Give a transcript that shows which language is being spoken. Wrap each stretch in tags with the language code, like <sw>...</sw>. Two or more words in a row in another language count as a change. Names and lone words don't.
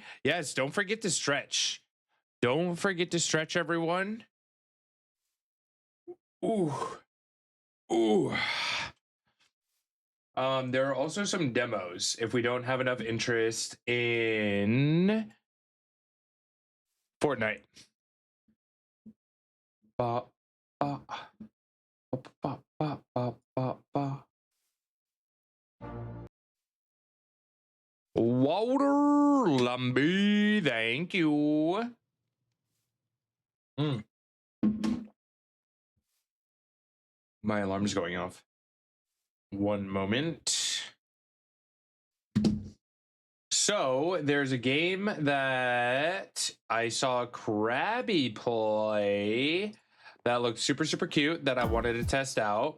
<en>Yes, don't forget to stretch. Don't forget to stretch, everyone. Ooh. Ooh. There are also some demos if we don't have enough interest in Fortnite. Ba, ba, ba, ba, ba, ba, ba, ba. Walter Lumby, thank you. My alarm's going off. One moment. So there's a game that I saw Krabby play that looked super, super cute that I wanted to test out.</en>